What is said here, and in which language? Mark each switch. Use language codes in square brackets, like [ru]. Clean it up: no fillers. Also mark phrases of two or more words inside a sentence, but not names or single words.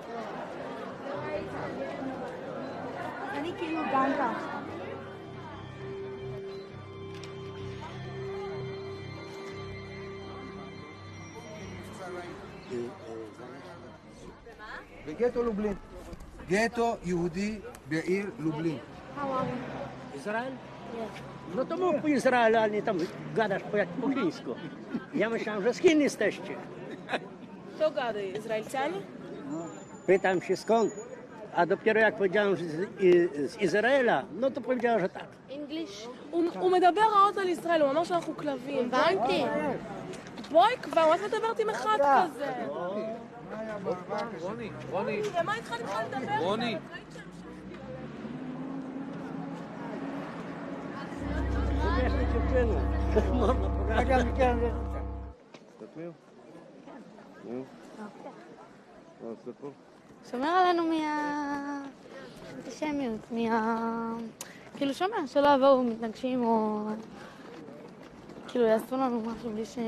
[he] אני כאילו דנקה. בגטו לובלין. גטו יהודי בעיר לובלין. [pl] Izrael? No to mów po Izraelu, a nie tam gadasz po chińsku. Ja myślałem, że z Chin jesteście. Co gady? Izraelcianie? Pytam się skąd, a dopiero jak powiedziałem, że z Izraela, no to powiedziała, że tak. [en] English? [he] הוא מדבר רעות על ישראל, הוא אמר שאנחנו כלבים. הבנתי. בואי כבר, מה את מדברת עם אחד כזה? רוני. למה איתך לדבר? רוני. שומר עלינו מהאנטישמיות, כאילו שומר, שלא יבואו מתנגשים או כאילו יעשו לנו משהו בלי ש...